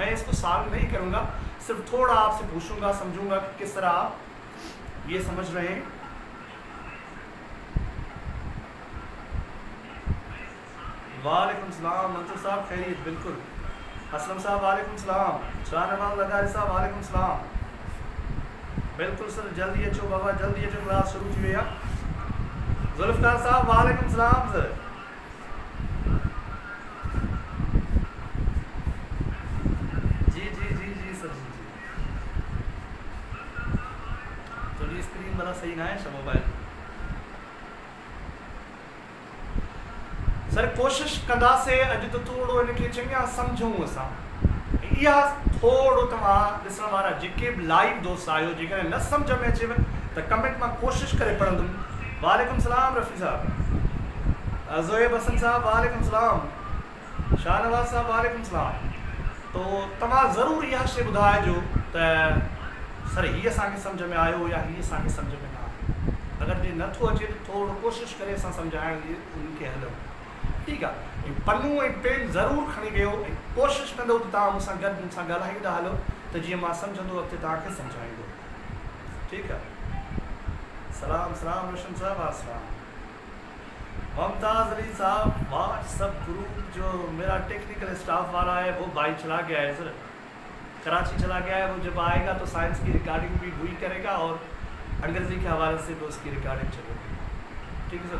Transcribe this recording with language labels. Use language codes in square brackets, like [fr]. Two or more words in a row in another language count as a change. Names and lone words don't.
[ur] میں اس کو سالو نہیں کروں گا، صرف تھوڑا آپ سے پوچھوں گا، سمجھوں گا کہ کس طرح آپ یہ سمجھ رہے ہیں. وعلیکم السلام منصور صاحب، خیریت? بالکل۔ اسلم صاحب وعلیکم السلام. شاہنواز لغاری صاحب وعلیکم السلام. [sd] बिल्कुल सर, जल्दी अचो बाबा, जल्दी अचो, क्लास शुरू थी भैया। [ur] ذوالفقار صاحب وعلیکم السلام سر. جی جی جی جی سر، جی جی. تھوڑی اسکرین والا صحیح نہ ہے موبائل سر. [sd] कोशिश कंदा से अॼु तो थोड़ो इनके चङा सम्झूं असां। इहा थोड़ो तव्हां ॾिसण वारा जेके बि लाइव दोस्त आहियो, जेकॾहिं न सम्झ में अचेव त कमेंट मां कोशिश करे पढ़ंदुमि। [ur] وعلیکم السلام رفیع صاحب، زوہیب حسن صاحب وعلیکم السلام، شاہنواز صاحب وعلیکم السلام. [sd] तो तव्हां ज़रूरु इहा शइ ॿुधाइजो त सर हीअ असांखे सम्झ में आयो या हीअ असांखे सम्झ में न आयो। अगरि जे नथो अचे त थोरो कोशिश करे असां सम्झाइण जी उनखे हलूं, [ur] ٹھیک ہے. [sd] पन्नू ऐं पेन ज़रूर खणी वियो ऐं कोशिश कंदो त तव्हां मूंसां गॾु मूंसां ॻाल्हाईंदा हलो त जीअं मां सम्झंदो अॻिते तव्हांखे सम्झाईंदो, [ur] ٹھیک ہے. سلام سلام روشن صاحب، السلام۔ ممتاز علی صاحب, [en] WhatsApp group [ur] جو میرا [en] technical staff [ur] والا ہے وہ بھائی چلا گیا ہے سر، کراچی چلا گیا ہے. وہ جب آئے گا تو سائنس کی ریکارڈنگ بھی ہوئی کرے گا اور انگریزی کے حوالے سے بھی اس کی ریکارڈنگ چلے گی، ٹھیک ہے سر.